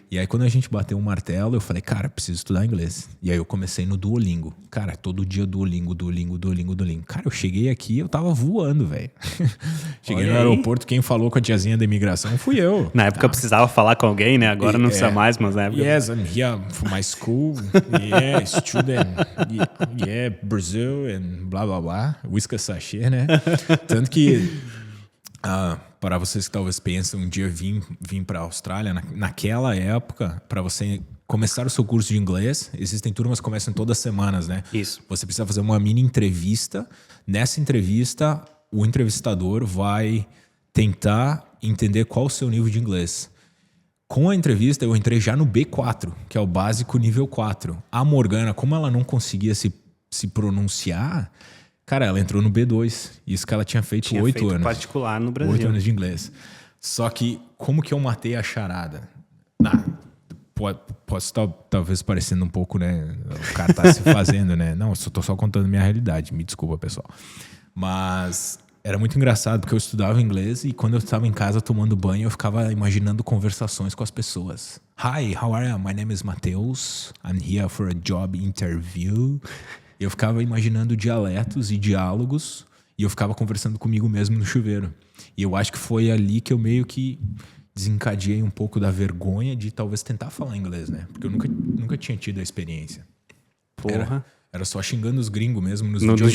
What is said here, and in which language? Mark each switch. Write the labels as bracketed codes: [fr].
[pt] E aí, quando a gente bateu um martelo, eu falei, cara, preciso estudar inglês. E aí eu comecei no Duolingo. Cara, todo dia Duolingo. Cara, eu cheguei aqui, eu tava voando, velho. Cheguei Olha no aí. aeroporto, quem falou com a tiazinha da imigração fui eu. Na época eu precisava falar com alguém, né? Agora não precisa mais, mas na época... [en] Yes, I'm here for my school. Yeah, student. Yeah, Brazil and blá blá blá. [pt] Whisky sachê, né? Tanto que, para vocês que talvez pensam um dia vir para a Austrália, naquela época, para você começar o seu curso de inglês, existem turmas que começam todas as semanas, né? Isso. Você precisa fazer uma mini entrevista. Nessa entrevista, o entrevistador vai tentar entender qual o seu nível de inglês. Com a entrevista, eu entrei já no B4, que é o básico nível 4. A Morgana, como ela não conseguia se pronunciar, cara, ela entrou no B2. Isso que ela tinha feito 8 anos. Particular no Brasil. 8 anos de inglês. Só que, como que eu matei a charada? Posso estar talvez parecendo um pouco, né? O cara tá se fazendo, né? Não, eu tô só contando minha realidade. Me desculpa, pessoal. Mas era muito engraçado, porque eu estudava inglês e quando eu estava em casa tomando banho, eu ficava imaginando conversações com as pessoas. [en] Hi, how are you? My name is Matheus. I'm here for a job interview. [pt] Eu ficava imaginando dialetos e diálogos e eu ficava conversando comigo mesmo no chuveiro. E eu acho que foi ali que eu meio que desencadeei um pouco da vergonha de talvez tentar falar inglês, né? Porque eu nunca tinha tido a experiência. Porra. Era só xingando os gringos mesmo nos videogames.